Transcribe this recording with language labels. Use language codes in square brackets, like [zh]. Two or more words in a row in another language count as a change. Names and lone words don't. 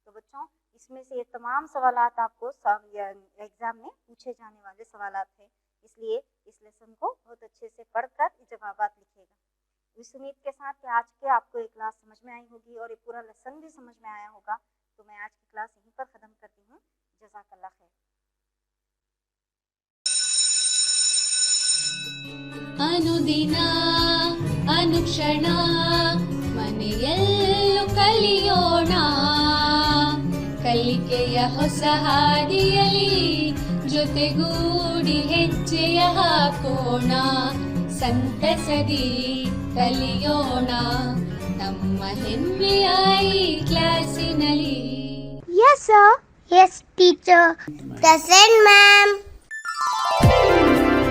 [ur] تو بچوں اس میں سے یہ تمام سوالات آپ کو ایگزام میں پوچھے جانے والے سوالات ہیں، اس لیے اس لیسن کو بہت اچھے سے پڑھ کر جوابات لکھیے گا۔ اس امید کے ساتھ کہ آج کے آپ کو یہ کلاس سمجھ میں آئی ہوگی اور یہ پورا لیسن بھی سمجھ میں آیا ہوگا، تو میں آج کی کلاس یہیں پر ختم کرتی ہوں۔ [ar] جزاك الله خير. [kn] ಅನುದಿನ ಅನುಕ್ಷಣ ಮನೆಯಲ್ಲೂ ಕಲಿಯೋಣ, ಕಲಿಕೆಯ ಹೊಸ ಹಾದಿಯಲಿ ಜೊತೆಗೂಡಿ ಹೆಜ್ಜೆಯ ಹಾಕೋಣ, ಸಂತಸದಿ ಕಲಿಯೋಣ ನಮ್ಮ ಹೆಮ್ಮೆಯ ಈ ಕ್ಲಾಸಿನಲ್ಲಿ. [en] Yes, sir. Yes, teacher. Present, ma'am.